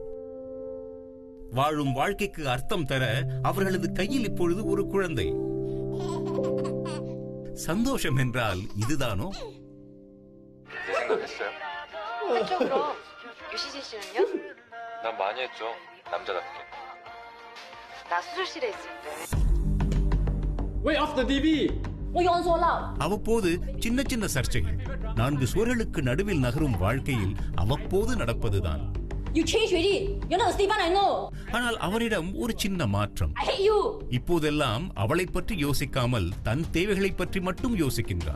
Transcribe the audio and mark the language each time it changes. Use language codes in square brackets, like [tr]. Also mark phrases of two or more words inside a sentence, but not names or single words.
[ta] வாழும் வாழ்க்கைக்கு அர்த்தம் தர அவர்களது கையில் இப்பொழுது ஒரு குழந்தை. சந்தோஷம் என்றால் இதுதானோ? [ko] 난 많이 했죠. 남자답게. 나 수술실에 있을 때. [en] Wait, off the TV. [ta] அவ்வப்போது சின்ன சின்ன சர்ச்சைகள். 4 சுவர்களுக்கு நடுவில் நகரும் வாழ்க்கையில் அவ்வப்போது நடப்பதுதான். ஆனால் அவனிடம் ஒரு சின்ன மாற்றம். இப்போதெல்லாம் அவளை பற்றி யோசிக்காமல் தன் தேவைகளை பற்றி மட்டும் யோசிக்கின்றான்.